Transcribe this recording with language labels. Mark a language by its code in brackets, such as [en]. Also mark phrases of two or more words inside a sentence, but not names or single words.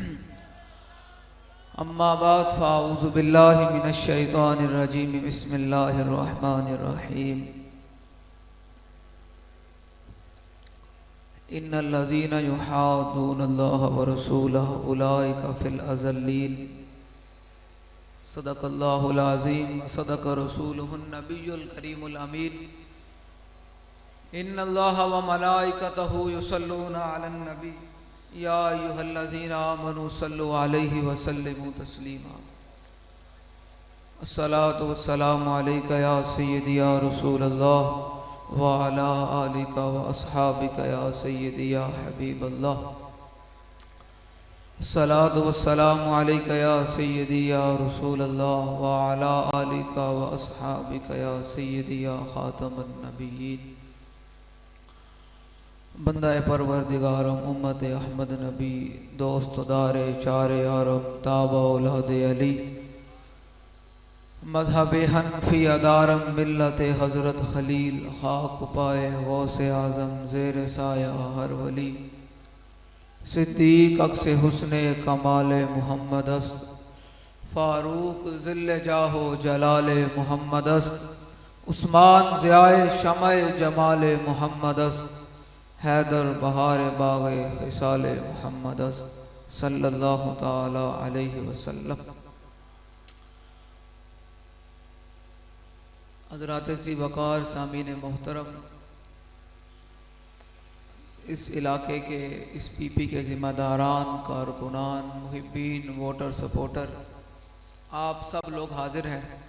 [ar] أما بعد فأعوذ بالله من الشيطان الرجيم بسم الله الرحمن الرحيم إن الذين يحادون الله ورسوله أولئك في الأذلين صدق الله العظيم وصدق رسوله النبي الكريم الأمين إن الله وملائكته يصلون على النبي يا أيها الذين آمنوا صلوا عليه وسلموا تسليما الصلاة والسلام عليك يا سيدي يا رسول الله وعلى آلك وأصحابك يا سيدي يا حبيب الله الصلاة والسلام عليك يا سيدي يا رسول الله وعلى آلك وأصحابك يا سيدي يا خاتم النبيين [fa] بندهٔ پروردگارم امت احمد نبی دوست دار چار یارم تابع اولاد علی مذهب حنفی دارم ملت حضرت خلیل خاک پای غوث اعظم زیر سایه هر ولی صدیق عکس حسن کمال محمد است فاروق ظل جاه و جلال محمد است عثمان ضیای شمع جمال محمد است حیدر بهار باغ خصال محمد [ar] صلى الله تعالى عليه وسلم. [ur] حضرات سی وقار سامعین محترم، اس علاقے کے اس پی پی کے ذمہ داران، کارکنان، محبین، ووٹر، سپورٹر، آپ سب لوگ حاضر ہیں.